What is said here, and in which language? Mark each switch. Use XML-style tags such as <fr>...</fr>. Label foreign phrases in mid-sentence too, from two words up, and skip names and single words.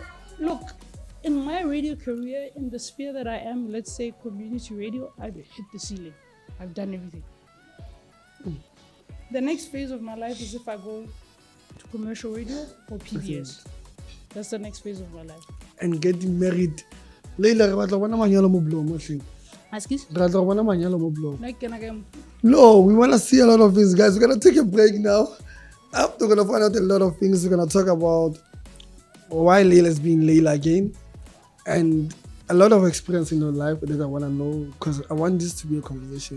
<en>Look, in my radio career, in the sphere that I am, let's say community radio, I've hit the ceiling. I've done everything. The next phase of my life is if I go to commercial radio or PBS. That's the next phase of my life. And getting married.</en> <st>Laila, re batla bona manyalo mo Bloem, mohleng.</st> <en>Excuse?</en> <st>Re batla bona manyalo mo Bloem.</st> <en>Like, can I get... No, we want to see a lot of things, guys. We're going to take a break now. After we're going to find out a lot of things. We're going to talk about why Laila's being Laila again and a lot of experience in her life that I want to know because I want this to be a conversation.</en>